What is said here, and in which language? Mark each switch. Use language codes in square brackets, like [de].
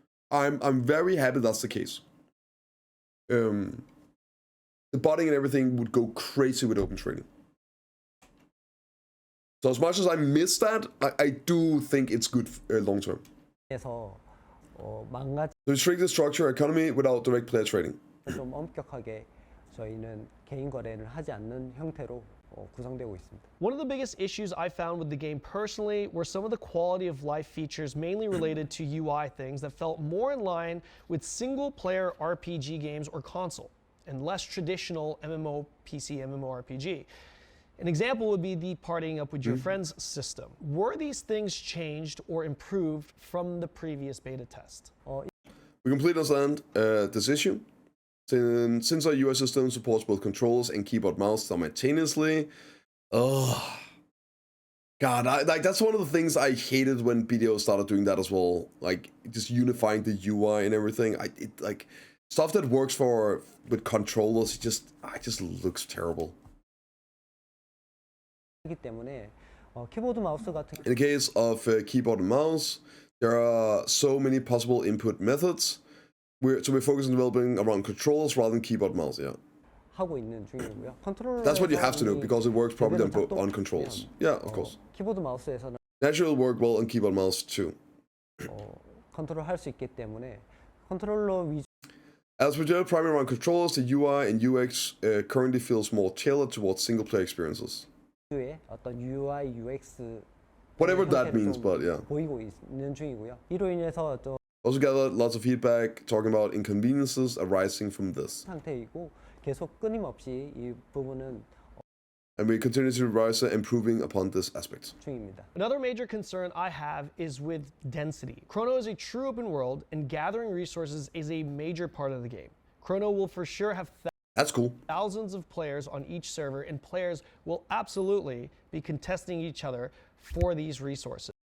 [en] I'm very happy that's the case. The botting and everything would go crazy with open trading. So as much as I miss that, I do think it's good long term. [ko] 에서 망가져 [en] To restrict the structure economy without direct player trading. [ko] 좀 엄격하게 저희는 개인 거래를 하지 않는 형태로 구성되고 있습니다. [en] One of the biggest issues I found with the game personally were some of the quality of life features mainly related to UI things that felt more in line with single-player RPG games or console, and less traditional MMO PC MMORPG. An example would be the partying up with your friends system. Were these things changed or improved from the previous beta test? We completely understand this issue. Since our UI system supports both controllers and keyboard mouse simultaneously, oh god, that's one of the things I hated when BDO started doing that as well. Like just unifying the UI and everything. Like stuff that works with controllers, it just looks terrible. [ko] 때문에 키보드 마우스 같은 [en] In the case of keyboard and mouse, there are so many possible input methods. We're focused on developing around controls rather than keyboard mouse, yeah. [ko] 하고 있는 중이고요. 컨트롤러 [en] That's what you have to do because it works probably on controls. Yeah, of course. [ko] 키보드 마우스에서는 [en] Naturally, it'll work well on keyboard mouse too. [ko] 컨트롤 할 수 있기 때문에 컨트롤러 위주 [en] As for general primary around controls, the UI and UX currently feels more tailored towards single-player experiences. [ko] 의 어떤 UI, UX [en] Whatever that means, but yeah. [ko] 보이고 있는 중이고요. 이로 인해서 좀 [en] Also gathered lots of feedback talking about inconveniences arising from this. [ko] 상태이고 계속 끊임없이 이 부분은 [en] And we continue to revise and improving upon this aspect. [ko] 중입니다. [en] Another major concern I have is with density. Chrono is a true open world, and gathering resources is a major part of the game. Chrono will for sure have That's cool. thousands of players on each server, and players will absolutely be contesting each other for these resources.